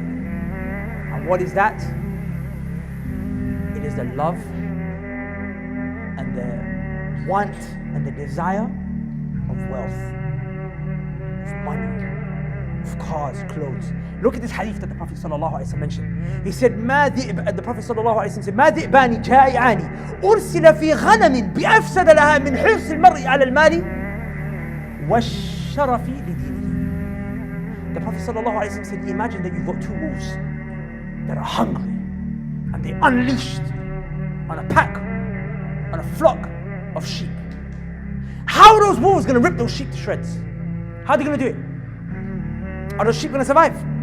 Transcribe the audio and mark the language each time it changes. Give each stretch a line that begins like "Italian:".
English: And what is that? It is the love and the want and the desire of wealth, of money, of cars, clothes. Look at this hadith that the Prophet ﷺ mentioned. He said, the Prophet ﷺ said,
Arabic: مَا ذِئْبَانِ جَائِعَانِ أُرْسِلَ فِي غَنَمٍ بِأَفْسَدَ لَهَا مِنْ حِرْصِ الْمَرْءِ عَلَى الْمَالِ وَالشَّرَفِ لِدِينِهِ.
English: The Prophet ﷺ said, imagine that you've got two wolves that are hungry and they're unleashed on a pack, on a flock of sheep. How are those wolves going to rip those sheep to shreds? How are they going to do it? Are those sheep going to survive?